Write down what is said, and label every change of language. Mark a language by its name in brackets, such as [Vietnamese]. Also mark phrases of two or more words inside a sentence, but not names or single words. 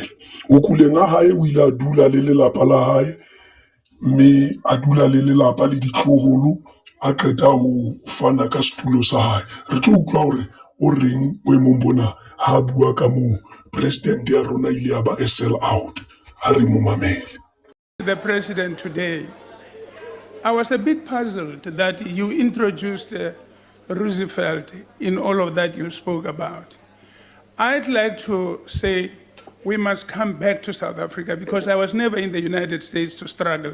[Southern Sotho] Ho kuleng ha hae o ile a dula le lelapa la hae, mme a dula le lelapa le ditloholo, a qeta ho fana ka setulo sa hae. Re tlo utlwa hore o reng boemong bona ha bua ka moo president ya rona ile ya ba a [English] sell out. [Southern Sotho] Ha re mo mamele. [English] The president today, I was a bit puzzled that you introduced Roosevelt in all of that you spoke about. I'd like to say we must come back to South Africa because I was never in the United States to struggle.